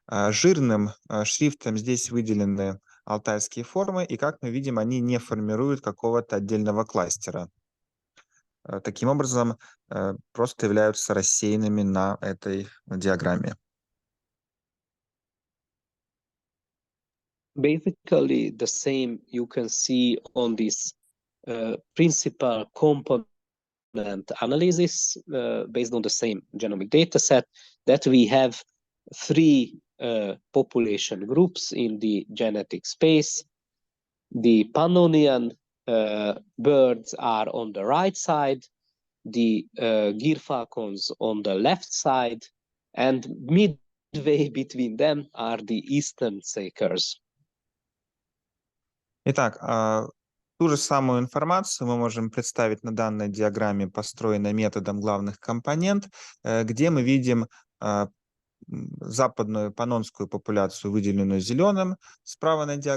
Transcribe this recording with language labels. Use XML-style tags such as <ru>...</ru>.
<ru>Жирным шрифтом здесь выделены алтайские формы, и, как мы видим, они не формируют какого-то отдельного кластера. Таким образом, просто являются рассеянными на этой диаграмме.</ru> <en>Basically, the same you can see on this principal component analysis based on the same genomic data set, that we have 3 population groups in the genetic space. The Pannonian birds are on the right side, the gear falcons on the left side, and midway between them are the Eastern sakers.</en> <ru>Итак, ту же самую информацию мы можем представить на данной диаграмме, построенной методом главных компонент, где мы видим западную паннонскую популяцию, выделенную зеленым, справа на</ru>